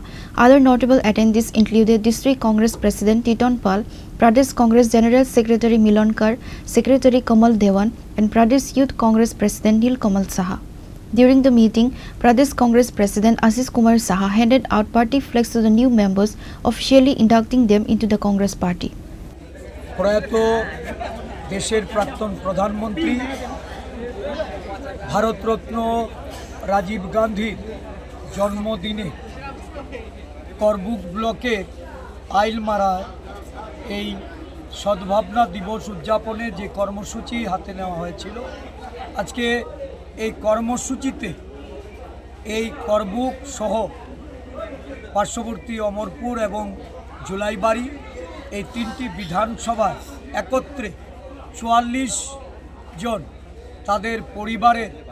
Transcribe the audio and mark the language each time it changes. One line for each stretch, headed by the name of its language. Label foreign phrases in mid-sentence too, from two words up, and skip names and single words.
English: Other notable attendees included District Congress President Titon Pal, Pradesh Congress General Secretary Milan Kar, Secretary Kamal Dewan and Pradesh Youth Congress President Nil Kamal Saha. During the meeting, Pradesh Congress President Ashish Kumar Saha handed out party flags to the new members, officially inducting them into the Congress party.
Bangla: দেশের প্রাক্তন প্রধানমন্ত্রী ভারত রত্ন রাজীব গান্ধী জন্মদিনে করবুক ব্লকে আইলমারা এই সদ্ভাবনা দিবস উদযাপনে যে কর্মসূচি হাতে নেওয়া হয়েছিল আজকে এই কর্মসূচিতে এই করবুক সহ পার্শ্ববর্তী অমরপুর এবং জুলাইবাড়ি এই তিনটি বিধানসভা একত্রে 44 জন তাদের পরিবারের